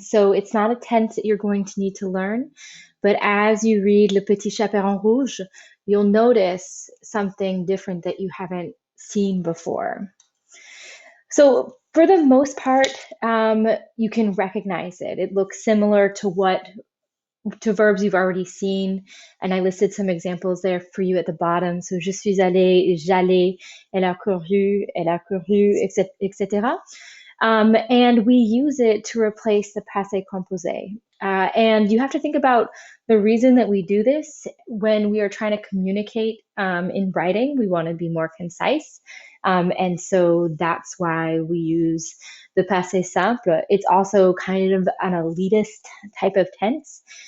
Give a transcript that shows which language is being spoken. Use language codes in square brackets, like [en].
[en] So it's not a tense that you're going to need to learn, but as you read Le Petit Chaperon Rouge, you'll notice something different that you haven't seen before. So for the most part, you can recognize it. It looks similar to verbs you've already seen, and I listed some examples there for you at the bottom. [fr] So je suis allée, j'allais, elle a couru, etc. [en] And we use it to replace the passé composé. And you have to think about the reason that we do this when we are trying to communicate in writing. We want to be more concise. And so that's why we use the passé simple. It's also kind of an elitist type of tense.